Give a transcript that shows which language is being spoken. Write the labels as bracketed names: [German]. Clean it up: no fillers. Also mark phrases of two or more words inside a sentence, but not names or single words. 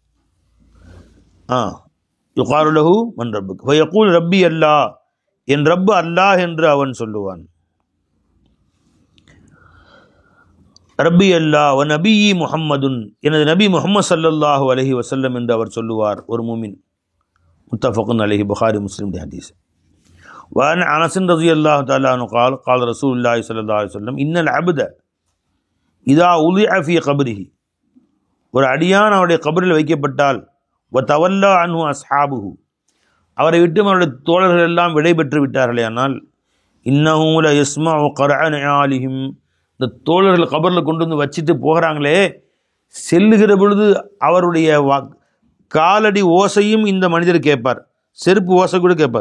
[Arabic] يقال له من ربك فيقول ربي الله, [Tamil] என் ரப்பு அல்லாஹ் என்று அவன் சொல்லுவான். [Arabic] ربي الله ونبيي محمد, [Tamil] எனது நபி முஹம்மது [Arabic] صلى الله عليه وسلم [Tamil] என்று அவர் சொல்லுவார் ஒரு மூமின். [Arabic] متفق عليه, [Tamil] புகாரி முஸ்லிம் ஹதீஸ். [Arabic] وعن أنس رضي الله تعالى عنه قال قال رسول الله صلى الله عليه وسلم إن العبد إذا وضع في قبره, [Tamil] ஒரு அடியான் அவருடைய கபரில் வைக்கப்பட்டால், [Arabic] وتولى عنه أصحابه, [Tamil] அவரை விட்டு அவருடைய தோழர்கள் எல்லாம் விடை பெற்று விட்டார்களே ஆனால், [Arabic] إنه ليسمع قرع نعالهم, [Tamil] இந்த தோழர்கள் கபரில் கொண்டு வந்து வச்சுட்டு போகிறாங்களே, செல்லுகிற பொழுது அவருடைய காலடி ஓசையும் இந்த மனிதர் கேட்பார், செருப்பு ஓசை கூட கேட்பார்.